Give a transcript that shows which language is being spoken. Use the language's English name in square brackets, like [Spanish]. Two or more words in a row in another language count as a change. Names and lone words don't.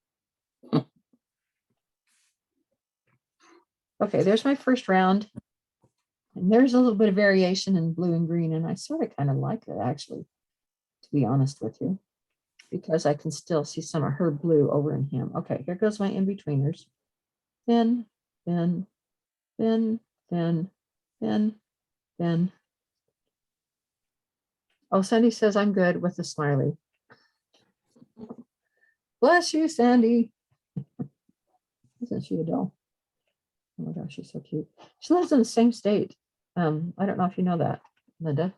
[English] Okay, there's my first round. And there's a little bit of variation in blue and green, and I sort of kind of like it, actually, to be honest with you, because I can still see some of her blue over in him. Okay, here goes my in-betweeners. Thin, thin, thin, thin, thin, thin. Oh, Sandy says I'm good with the smiley. Bless you, Sandy. Isn't she a doll? Oh my gosh, she's so cute. She lives in the same state. I don't know if you know that, Linda.